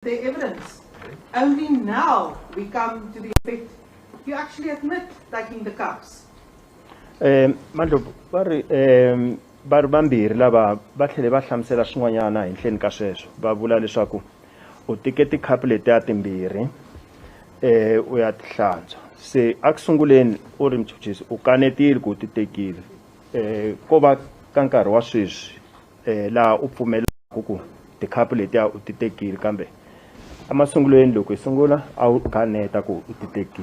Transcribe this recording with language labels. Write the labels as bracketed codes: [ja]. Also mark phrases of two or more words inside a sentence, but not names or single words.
[en] the evidence. Only now we come to the effect you actually admit taking the cups. [ts] Mandlovu vari vambirhi lava va tlhele va hlamusela swin'wanyana hi nhleni ka sweswo va vula leswaku u tike tikhapu letiya timbirhi u ya ti hlantswa se a ku sunguleni u ri muchuchisi u kanetile ku u ti tekile ko va ka nkarhi wa sweswi laha u pfumelaka ku tikhapu letiya u ti tekile kambe emasungulweni loko hi sungula a wu kaneta ku u ti tekile.